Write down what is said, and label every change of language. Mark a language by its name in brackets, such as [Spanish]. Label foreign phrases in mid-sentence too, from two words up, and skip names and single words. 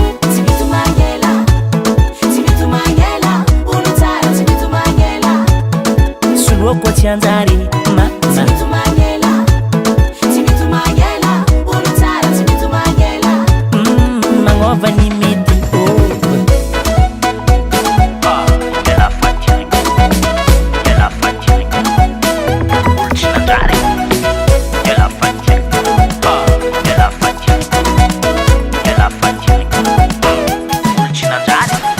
[Malagasy] Tsy mito mangela, tsy mito mangela, olo tsara tsy mito mangela. Soloa koa tsy anjary, ma-, ma- Tsy mito mangela, tsy mito mangela, olo tsara tsy mito mangela. Mm, magnova ny mety, oh. [French] Ah, de la fatigue. De la fatigue. [Malagasy] Olona tsy nandrary. [French] De la fatigue. Ah, de la fatigue. De la fatigue. [Malagasy] Olona tsy nandrary.